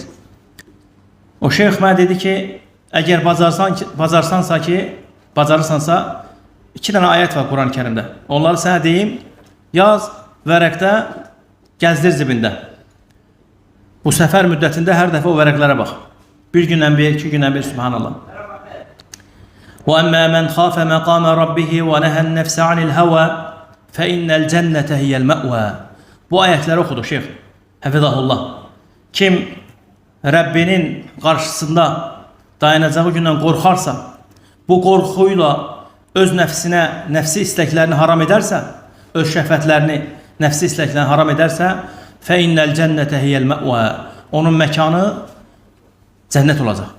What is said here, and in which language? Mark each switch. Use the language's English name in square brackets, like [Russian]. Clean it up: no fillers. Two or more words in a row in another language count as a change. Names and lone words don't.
[Azerbaijani] O şeyx mənə dedi ki, əgər bacarırsansa, 2 dənə ayət var Quran-ı Kərimdə. Onları sənə deyim, yaz vərəqdə, gəzdir zibində. Bu səfər müddətində hər dəfə o vərəqlərə bax. Bir gündən bir, 2 gündən bir, subhanallah. [Arabic] وَأَمَّا مَنْ خَافَ مَقَامَ رَبِّهِ وَنَهَى النَّفْسَ عَنِ الْهَوَى فَإِنَّ الْجَنَّةَ هِيَ الْمَأْوَى. [Azerbaijani] Bu ayətləri oxudu şeyx. Həfizahullah. Kim Rəbbinin qarşısında dayanacağı gündən qorxarsa, bu qorxuyla öz nəfsinə, nəfsi istəklərini haram edərsə, öz şəhvətlərini, nəfsi istəklərini haram edərsə, [Arabic] فَإِنَّ الْجَنَّةَ هِيَ الْمَأْوَى. [Azerbaijani] Onun məkanı cənnət olacaq.